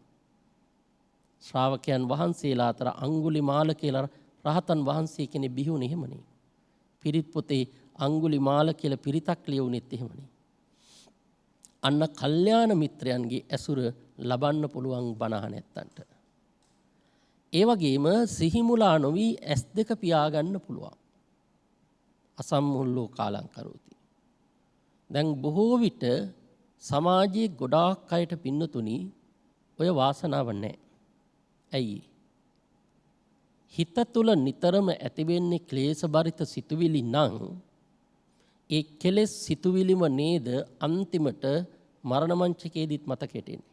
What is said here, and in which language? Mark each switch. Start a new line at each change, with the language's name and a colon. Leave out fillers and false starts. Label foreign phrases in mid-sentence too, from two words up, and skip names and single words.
Sinhala: ශ්‍රාවකයන් වහන්සේලා අතර අඟුලිමාල කියලා රහතන් වහන්සේ කෙනෙක් බිහි වුණේ එහෙමනේ. පිරිත් පොතේ අඟුලිමාල කියලා පිරිතක් ලියුණෙත් එහෙමනේ. අන්න කල්යාණ මිත්‍රයන්ගේ ඇසුර ලබන්න පුළුවන් බණහ නැත්තන්ට. ඒ වගේම සිහිමුලා නොවි S2 පියාගන්න පුළුවන්.
Pali: අසම්මුල්ලෝ කාලං කරෝති.
Sinhala: දැන් බොහෝ විට සමාජයේ ගොඩාක් අයට පින්නතුණි ඔය වාසනාව නැහැ. ඇයි? හිත තුළ නිතරම ඇතිවෙන්නේ ක්ලේශබරිත සිතුවිලි නම් ඒ කෙලෙස් සිතුවිලිම නේද අන්තිමට මරණ මංචකයේදීත් මතකයට එන්නේ.